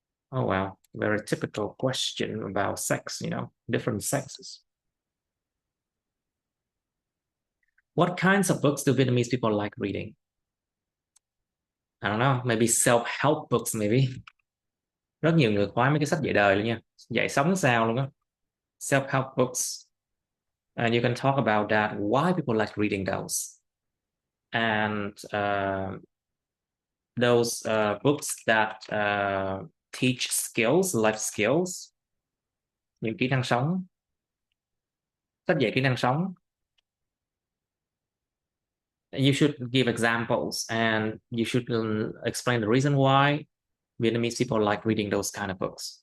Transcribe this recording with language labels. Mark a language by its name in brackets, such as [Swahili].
[English] Oh, well, very typical question about sex, different sexes. What kinds of books do Vietnamese people like reading? I don't know, maybe self-help books, maybe. [Vietnamese] Rất nhiều người khoái mấy cái sách dạy đời luôn nha. Dạy sống sao luôn á. [English] Self-help books. And you can talk about that, why people like reading those. And those books that teach skills, life skills, [Vietnamese] những kỹ năng sống, sách dạy kỹ năng sống. [English] You should give examples and you should explain the reason why. Vietnamese people like reading those kind of books?